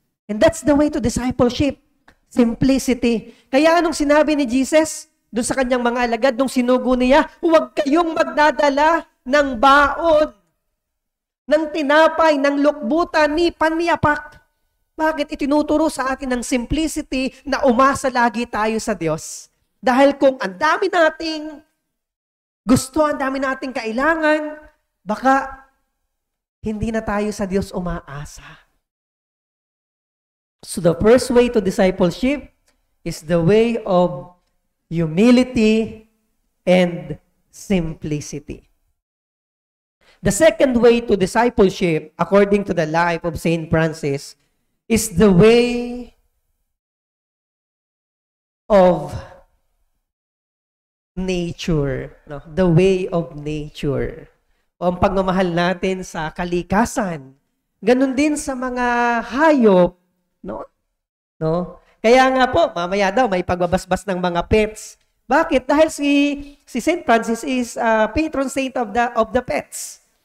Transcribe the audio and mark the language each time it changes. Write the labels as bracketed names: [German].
[English] And that's the way to discipleship. Simplicity. [Filipino] Kaya anong sinabi ni Jesus doon sa kanyang mga alagad nung sinugo niya, huwag kayong magdadala ng baon, ng tinapay, ng lukbutan, ni paniyapak. Bakit itinuturo sa atin ng simplicity na umasa lagi tayo sa Diyos? Dahil kung ang dami nating gusto, ang dami nating kailangan, baka hindi na tayo sa Diyos umaasa. [English] So the first way to discipleship is the way of humility and simplicity. The second way to discipleship, according to the life of Saint Francis, is the way of nature. No? The way of nature. [Filipino] O ang pagmamahal natin sa kalikasan. Ganon din sa mga hayop. No? Kaya nga po, mamaya daw may pagbabasbas ng mga pets. Bakit? Dahil si [English] Saint Francis is patron saint of the pets.